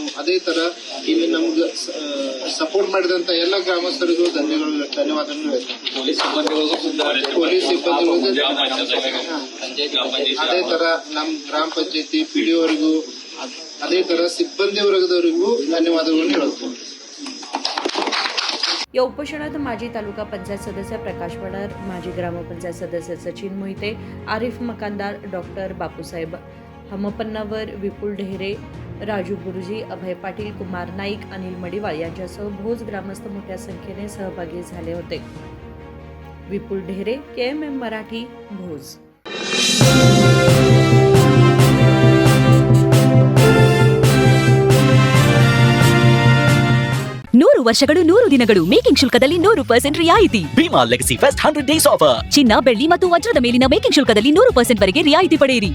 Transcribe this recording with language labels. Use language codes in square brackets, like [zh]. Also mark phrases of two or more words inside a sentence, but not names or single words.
[kn] ಅದೇ ತರ ಇಲ್ಲಿ ನಮ್ಗೆ ಸಪೋರ್ಟ್ ಮಾಡಿದಂತ ಎಲ್ಲ ಗ್ರಾಮಸ್ಥರಿಗೂ ಧನ್ಯವಾದಗಳು ಹೇಳ್ತೇನೆ। ಪೊಲೀಸ್ ಸಿಬ್ಬಂದಿಗಳಿಗೂ ಅದೇ ತರ ನಮ್ಮ ಗ್ರಾಮ ಪಂಚಾಯತಿ ಪಿಡಿಒವರಿಗೂ ಅದೇ ತರ ಸಿಬ್ಬಂದಿ ವರ್ಗದವರಿಗೂ ಧನ್ಯವಾದಗಳನ್ನು ಹೇಳುತ್ತೇನೆ। [mr] या उपोषणात माजी तालुका पंचायत सदस्य प्रकाश वडार, माजी ग्रामपंचायत सदस्य सचिन मोहिते, आरिफ मकानदार, डॉक्टर बापूसाहेब हमपन्नावर, विपुल ढेरे, राजू गुरुजी, अभय पाटील, कुमार नाईक, अनिल मडिवाळ यांच्यासह भोज ग्रामस्थ मोठ्या संख्येने सहभागी झाले होते। विपुल ढेरे, KMM मराठी, भोज। [kn] ನೂರು ವರ್ಷಗಳು 100 ದಿನಗಳು ಮೇಕಿಂಗ್ ಶುಲ್ಕದಲ್ಲಿ 100% ರಿಯಾಯಿತಿ। [en] Bhima Legacy Fest 100 Days Offer. [kn] ಚಿನ್ನ, ಬೆಳ್ಳಿ ಮತ್ತು ವಜ್ರದ ಮೇಲಿನ ಮೇಕಿಂಗ್ ಶುಲ್ಕದಲ್ಲಿ 100% ವರೆಗೆ ರಿಯಾಯಿತಿ ಪಡೆಯಿರಿ